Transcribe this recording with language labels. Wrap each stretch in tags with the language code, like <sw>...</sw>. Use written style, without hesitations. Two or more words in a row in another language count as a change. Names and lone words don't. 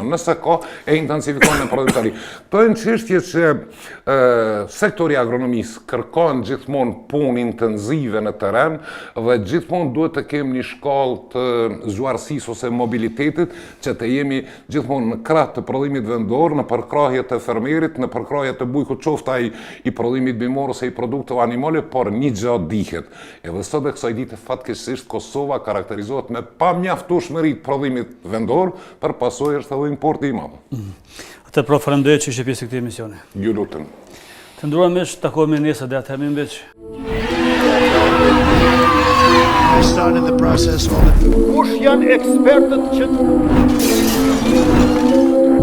<sq>Nëse ka, e intensifikon në produktari. Këto janë çështje që sektori agronomisë kërkon gjithmonë punë intensive në terren dhe gjithmonë duhet të kemi një shkallë të zgjuarësisë ose mobilitetit që të jemi gjithmonë në krah të prodhimit vendor, në përkrahje të fermerit, në përkrahje të bujkut, qoftë ai i prodhimit bimor ose i produkteve animale, por një gjë dihet. Edhe sot e kësaj dite fatkeqësisht Kosova karakterizohet me pamjaftueshmëri të prodhimit vendor, për pasojë është edhe importi i madh. Atë pro falenderoj që ishe pjesë e këtij emisioni. Ju lutem. Të nderuar miq, takohemi nesër deri atëherë miq.</sq> <en>Started the process on it.</en> <sq>Kush janë ekspertët që</sq>